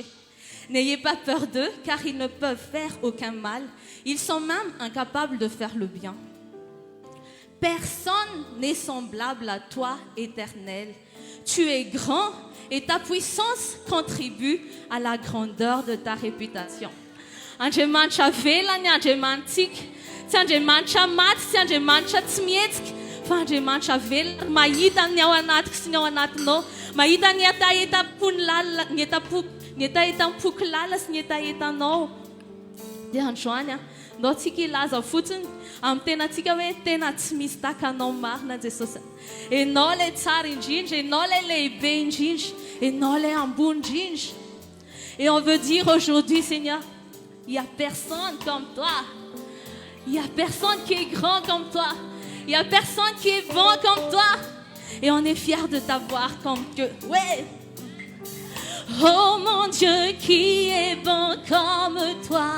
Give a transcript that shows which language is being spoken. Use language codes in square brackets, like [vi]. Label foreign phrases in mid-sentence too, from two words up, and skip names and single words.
[fr] N'ayez pas peur d'eux, car ils ne peuvent faire aucun mal. Ils sont même incapables de faire le bien. Personne n'est semblable à toi, Éternel. Tu es grand et ta puissance contribue à la grandeur de ta réputation. [mg] Andriamanitra velany, Andriamantsika, tsy Andriamanitra maty, tsy Andriamanitra tsy mihetsika, fa Andriamanitra velona, mahita ny ao anatiko sy ny ao anatinao, mahita ny etaetam-pony lalina, ny etaetam-poky lalina sy ny etaetanao. Dia androany ndao tsika ilaza fotsiny amin'ny tenantsika hoe tena tsy misy takanao marina Jesosy. Enao ilay tsara indrindra, enao ilay lehibe indrindra, enao ilay ambony indrindra. [fr] Et on veut dire aujourd'hui, Seigneur, il n'y a personne comme toi. Il n'y a personne qui est grand comme toi. Il n'y a personne qui est bon comme toi. Et on est fiers de t'avoir comme Dieu. Ouais. Oh mon Dieu, qui est bon comme toi.